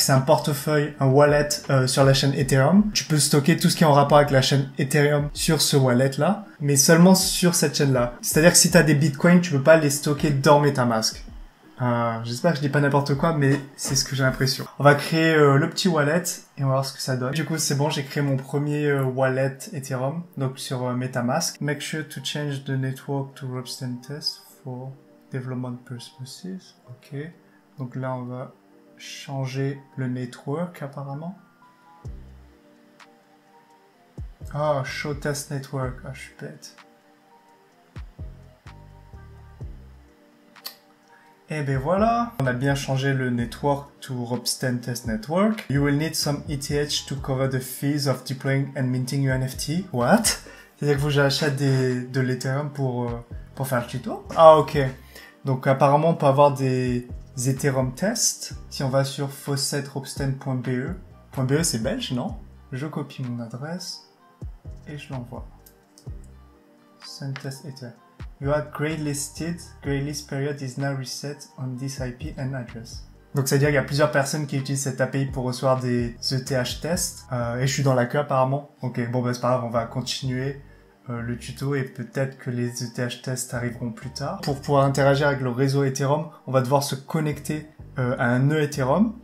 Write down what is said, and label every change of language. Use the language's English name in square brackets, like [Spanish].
[French] C'est un portefeuille, un wallet sur la chaîne Ethereum. Tu peux stocker tout ce qui est en rapport avec la chaîne Ethereum sur ce wallet-là, mais seulement sur cette chaîne-là. C'est-à-dire que si tu as des bitcoins, tu peux pas les stocker dans MetaMask. J'espère que je dis pas n'importe quoi, mais c'est ce que j'ai l'impression. On va créer le petit wallet et on va voir ce que ça donne. Du coup, c'est bon, j'ai créé mon premier wallet Ethereum, donc sur MetaMask. [English] Make sure to change the network to Ropsten test for development purposes. [French] Ok. Donc là, on va changer le network apparemment. Ah, [English] show test network. [French] Ah, je suis bête. Et ben voilà, on a bien changé le network [English] to Ropsten Test Network. You will need some ETH to cover the fees of deploying and minting your NFT. What? [French] C'est-à-dire que j'achète de l'Ethereum pour faire le tuto? Ah ok. Donc apparemment on peut avoir des Ethereum tests. Si on va sur faucetropsten.be. .be c'est belge, non? Je copie mon adresse et je l'envoie. [English] Send test Ether. You had graylisted. Graylist period is now reset on this IP and address. [French] Donc, c'est-à-dire qu'il y a plusieurs personnes qui utilisent cette API pour recevoir des ETH tests. Et je suis dans la queue apparemment. Ok, bon, bah, c'est pas grave, on va continuer le tuto et peut-être que les ETH tests arriveront plus tard. Pour pouvoir interagir avec le réseau Ethereum, on va devoir se connecter à un nœud Ethereum.